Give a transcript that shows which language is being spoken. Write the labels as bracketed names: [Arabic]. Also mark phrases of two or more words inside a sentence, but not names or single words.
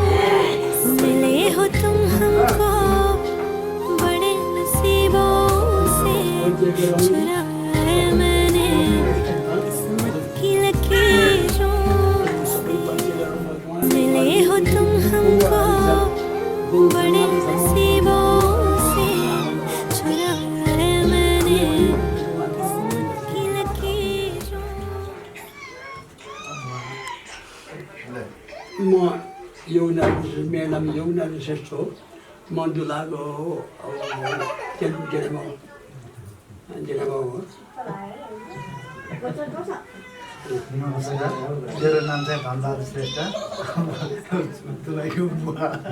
[Hindi] मिले हो तुम हमको बड़े नसीबों से, चुराया है मैंने किस्मत की लकीरों से। मिले हो तुम हमको बड़े नसीबों से, चुराया है मैंने किस्मत की लकीरों। [Nepali] म मेरो नाम यमुना श्रेष्ठ हो। म दुलाको जिल्लामा हो। नमस्कार, मेरो नाम चाहिँ धनबहादुर श्रेष्ठ, दुलाईको बुवा।